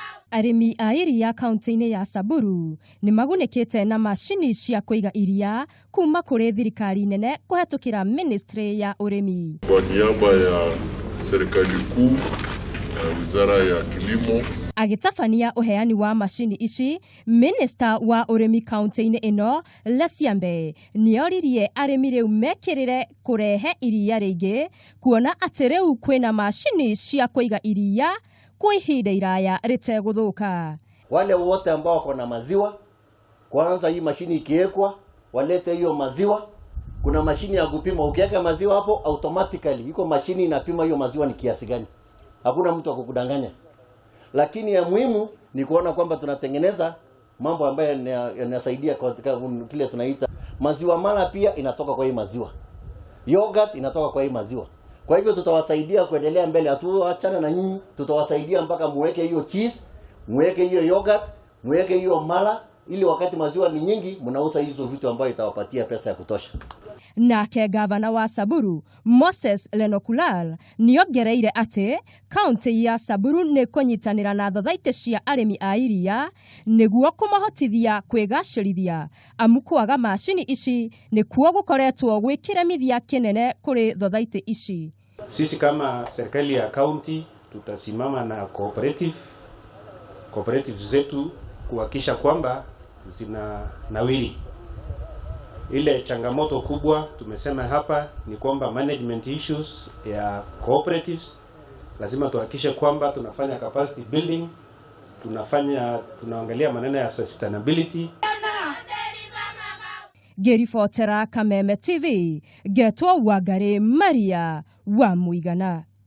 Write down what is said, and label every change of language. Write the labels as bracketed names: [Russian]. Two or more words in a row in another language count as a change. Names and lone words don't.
[Kikuyu] Arimi a iria kaunti-inĩ ya Samburu ni magunĩkĩte na macini cia kũiga iria kuma kũrĩ thirikari nene kũhetũkĩra ministry ya ũrĩmi. [Swahili] Kwa niaba ya serikali kuu na wizara ya kilimo, [Kikuyu] agĩtabania uheani wa macini ici, minister wa ũrĩmi kaunti-inĩ ĩno Lesiambe nĩoririe arĩmi rĩu mekĩrĩre kũrehe iria rĩingĩ, kuona atĩ rĩu kwĩna macini cia kũiga iria kwa ihinda iraya ritegũthũka. [Swahili] Wale wote ambao wako na maziwa, kwanza hii mashini ikiwekwa, walete hiyo maziwa. Kuna mashini ya kupima, ukiweka maziwa hapo automatically iko mashini inapima hiyo maziwa ni kiasi gani. Hakuna mtu akukudanganya. Lakini ya muhimu ni kuona kwamba tunatengeneza mambo ambayo yanasaidia katika kile tunaita maziwa mala, pia inatoka kwa hii maziwa. Yogurt inatoka kwa hii maziwa. Kwa hivyo tutawasaidia kuendelea mbele, hatuachana na nyinyi, tutawasaidia mpaka muweke hiyo cheese, muweke hiyo yogurt, muweke hiyo mala, ili wakati maziwa ni nyingi mnauza hizo vitu ambayo itawapatia pesa ya kutosha. [Kikuyu] Nake gavana wa Samburu Moses Lenokulal nĩongereire atĩ kaunti ya Samburu nĩ kũnyitanĩra na thothaitĩ cia arĩmi a iria nĩguo kũmahotithia kwĩgacĩrithia, amu kwaga macini ici nĩkuo gũkoretwo gwĩkĩremithia kĩnene kũrĩ thothaitĩ ici. [Swahili] Sisi kama serikali ya kaunti tutasimama na cooperative zetu kuhakikisha kwamba zina nawiri. Ile changamoto kubwa tumesema hapa ni kwamba [English] management issues [Swahili] ya cooperatives, lazima tuhakikishe kwamba tunafanya [English] capacity building, [Swahili] tunaangalia maneno ya sustainability. [Kikuyu] Ngĩribotera Kameme TV, Getwo Wangari Maria wa Mũigana.